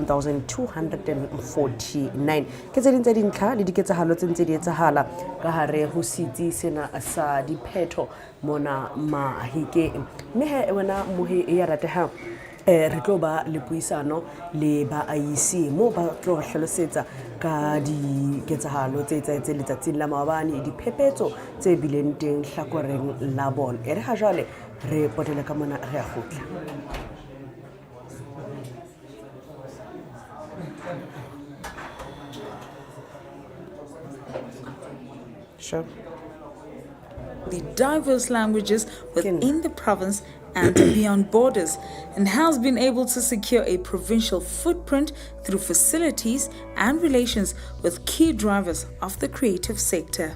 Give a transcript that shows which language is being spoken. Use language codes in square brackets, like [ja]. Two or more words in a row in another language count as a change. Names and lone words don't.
[st] 1,249 ke tse ding tsa dintlha le diketsahalo tse ntse di etsahala ka hare ho sitsi sena sa diphetho mona Mahikeng mme he wena mohi ya rateha re tlo ba le puisano le ba IEC mo ba tlo re hlalosetsa ka diketsahalo tse etsahetseng letsatsing la maobane diphephetso tse bileng teng hlakoreng la bona e re ha jwale re potele ka mona re a khutla. [en] Sure. The diverse languages within the province and beyond borders, and has been able to secure a provincial footprint through facilities and relations with key drivers of the creative sector.